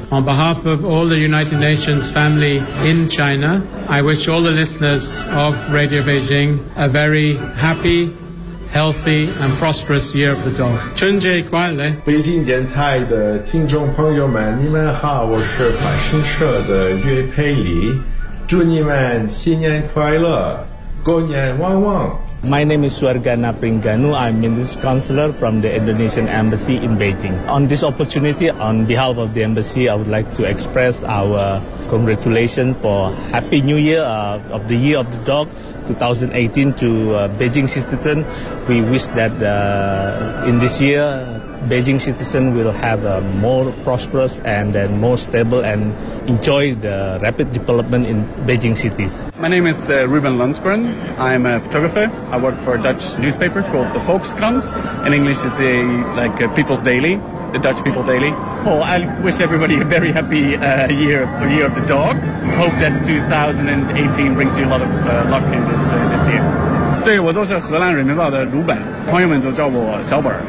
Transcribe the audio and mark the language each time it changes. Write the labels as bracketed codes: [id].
[en] On behalf of all the United Nations family in China,I wish all the listeners of Radio Beijing a very happy, healthy, and prosperous year of the dog. [zh] 春节快乐！北京电台的听众朋友们，你们好，我是法新社的岳佩里，祝你们新年快乐，过年旺旺。 [en] My name is Suargana Pringanu. I'm Minister Counselor from the Indonesian Embassy in Beijing. On this opportunity, on behalf of the Embassy, I would like to express our congratulations for Happy New Year of the Year of the Dog 2018 to Beijing citizens. We wish that in this year, Beijing citizens will have a more prosperous and then more stable and enjoy the rapid development in Beijing cities. My name is Ruben Lundgren. I'm a photographer. I work for a Dutch newspaper called the Volkskrant. In English, it's a People's Daily, the Dutch People Daily. Oh, I wish everybody a very happy year of the dog. Hope that 2018 brings you a lot of luck in this year. [zh] 对，我就是荷兰人民报的鲁本，朋友们就叫我小本。